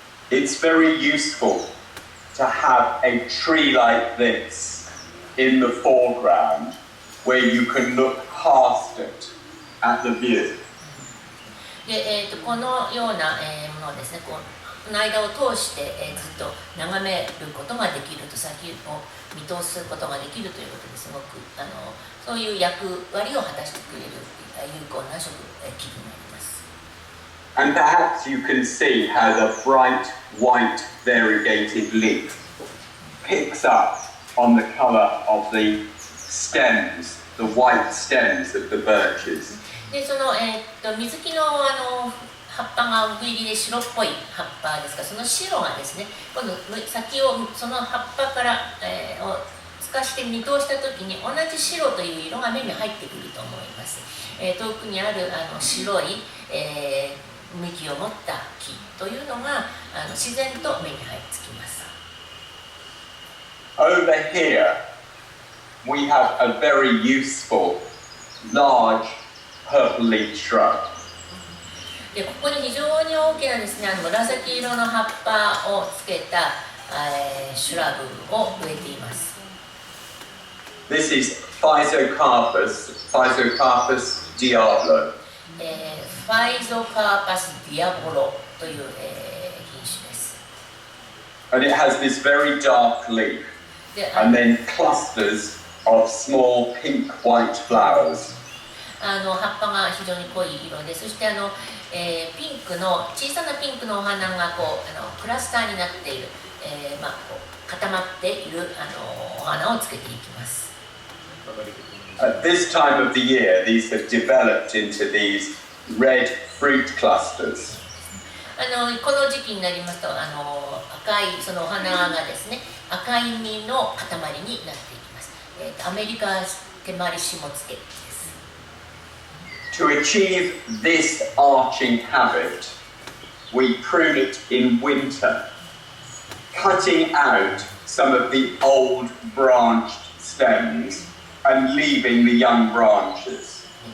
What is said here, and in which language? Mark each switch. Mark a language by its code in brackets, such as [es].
[en] It's very useful to have a tree like this in the foreground where you can look past it at the view. [ja] で、このような、ものをですね、この間を通して、ずっと眺めることができると、先を見通すことができるということですごくそういう役割を果たしてくれる有効な木になります。 [en] And perhaps you can see how the bright white variegated leaf picks up on the color of the stems, the white stems of the birches. [ja] でその、水木の葉っぱが奥入りで白っぽい葉っぱですが、その白がですね、今度先をその葉っぱから、を透かして見通した時に同じ白という色が目に入ってくると思います。遠くにある白い、幹を持った木というのが自然と目に入ってきます。 [en] Over here, we have a very useful, large purple leaf shrub. [ja] でここに非常に大きなですね、紫色の葉っぱをつけた、シュラブを植えています。 [en] This is Physocarpus diablo. [ja] ファイゾカーパスディアボロという、品種です。 [en] And it has this very dark leaf, and then clusters of small pink-white flowers. [ja] 葉っぱが非常に濃い色で、そしてピンクの小さなピンクのお花がこうクラスターになっている、こう固まっているお花をつけていきます。 [en] At this time of the year, these have developed into these red fruit clusters. [ja] この時期になりますと赤いそのお花がですね、赤い実の塊になっていきます。アメリカ手まりしもつけです。 [en] To achieve this arching habit, we prune it in winter, cutting out some of the old branched stems and leaving the young branches.